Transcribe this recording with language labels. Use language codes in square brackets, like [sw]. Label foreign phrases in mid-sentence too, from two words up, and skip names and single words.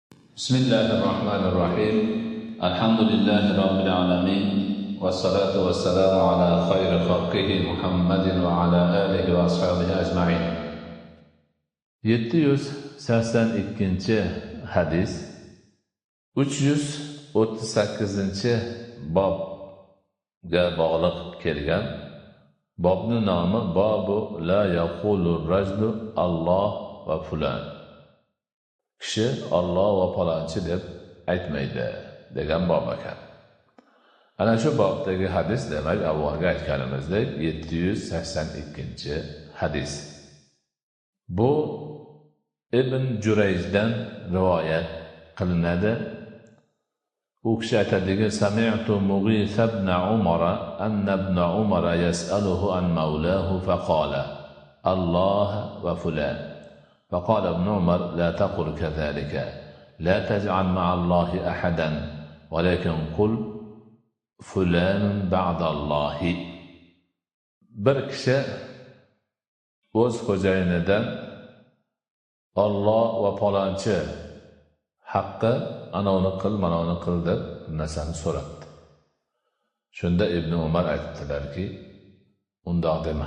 [ar] بسم الله الرحمن الرحيم الحمد لله رب العالمين والصلاة والسلام على خير خلقه محمد وعلى آله وأصحابه أجمعين [uz] 782 hadis 338 bobga bog'liq kelgan. Bobning nomi [ar] باب لا يقول الرجل الله وفلان. [uz] Kishi Alloh va palonchi deb aytmaydi degan bob ekan. Ana shu bobdagi hadis demak avvalgi aytganimizdek 782 hadis. Bu Ibn Jurayjdan rivoyat qilinadi. U kishi aytadiki: [ar] "سمعت مغيث بن عمر أن ابن عمر يسأله عن مولاه فقال الله وفلان." فقال ابن عمر: لا تقل كذلك، لا تجعل مع الله أحدا، ولكن قل فلان بعد الله. [uz] Bir kishi o'z xo'jayinidan Alloh va palonchi haqqi ana uni qil, mana uni qil deb narsani so'rabdi. Shunda Ibn Umar aytdilarki, undoq dema.